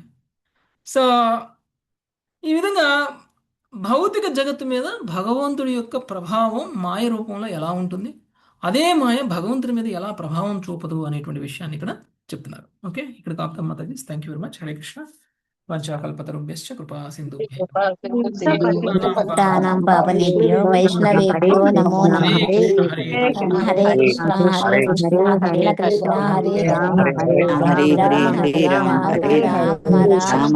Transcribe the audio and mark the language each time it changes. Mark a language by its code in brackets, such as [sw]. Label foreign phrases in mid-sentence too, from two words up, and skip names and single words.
[te] సో ఈ విధంగా భౌతిక జగత్తు మీద భగవంతుడి యొక్క ప్రభావం మాయ రూపంలో ఎలా ఉంటుంది, అదే మాయ భగవంతుడి మీద ఎలా ప్రభావం చూపదు అనేటువంటి విషయాన్ని ఇక్కడ చెప్తున్నారు. ఓకే, ఇక్కడ కాపుతాం మాతాజీ. [en] thank you very much. [te] హరే కృష్ణ. [sa] వంచాకల్పతరుభ్యశ్చ కృపా సింధుభ్యో పతితానాం పావనేభ్యో వైష్ణవేభ్యో నమో నమః. హరే కృష్ణ హరే కృష్ణ కృష్ణ కృష్ణ హరే హరే హరే హరే హరే రామ హరే రామ రామ రామ